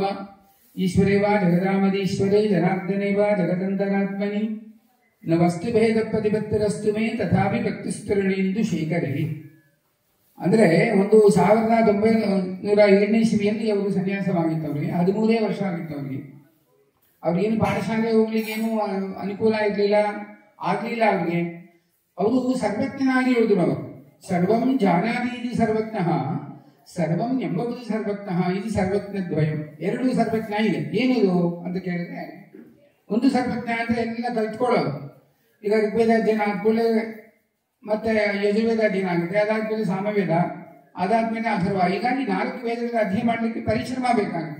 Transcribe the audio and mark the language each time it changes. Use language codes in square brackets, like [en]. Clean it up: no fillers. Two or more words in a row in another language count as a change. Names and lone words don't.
[sa] ಈಶ್ವರೇವ ಜಗದಾಮದೀಶ್ವರೇ ಜನಾರ್ದನೇವ ಜಗದಂತರಾತ್ಮನಿ ನ ವಸ್ತು ಭೇದ ಪ್ರತಿಪತ್ತಿರಸ್ತು ಮೇ ತಥಾಪಿ ಭಕ್ತಿಸ್ತುರಣೆಂದು ಶೇಖರೇ. [kn] ಅಂದ್ರೆ 1907ನೇ ಇಸವಿಯಲ್ಲಿ ಅವರು ಸನ್ಯಾಸವಾಗಿತ್ತವ್ರಿಗೆ. 13 ವರ್ಷ ಆಗಿತ್ತವ್ರಿಗೆ. ಅವ್ರಿಗೇನು ಪಾಠಶಾಲೆ ಹೋಗ್ಲಿಕ್ಕೆ ಏನು ಅನುಕೂಲ ಆಗ್ಲಿಲ್ಲ. ಅವ್ರಿಗೆ ಅವರು ಸರ್ವಜ್ಞನಾಗಿ ಹೇಳಿದ್ರು. ಅವರು [sa] ಸರ್ವಂ ಜಾನಾದೀತಿ ಸರ್ವಜ್ಞ [kn] ಸರ್ವಂ ಎಂಬುದು ಸರ್ವಜ್ಞ ಇದು ಸರ್ವಜ್ಞ ದ್ವಯಂ. 2 ಸರ್ವಜ್ಞ ಇದೆ. ಏನಿದು ಅಂತ ಕೇಳಿದ್ರೆ, ಒಂದು ಸರ್ವಜ್ಞ ಅಂದ್ರೆ ಎಲ್ಲ ಕಲ್ತ್ಕೊಳ್ಳೋದು. ಈಗ ಋಗ್ವೇದ ಅಧ್ಯಯನ ಆದ್ಮೇಲೆ ಮತ್ತೆ ಯಜುರ್ವೇದ ಅಧ್ಯಯನ ಆಗುತ್ತೆ, ಅದಾದ್ಮೇಲೆ ಸಾಮವೇದ, ಅದಾದ್ಮೇಲೆ ಅಥರ್ವ. ಹೀಗಾಗಿ 4 ವೇದಗಳ ಅಧ್ಯಯನ ಮಾಡ್ಲಿಕ್ಕೆ ಪರಿಶ್ರಮ ಬೇಕಾಗುತ್ತೆ.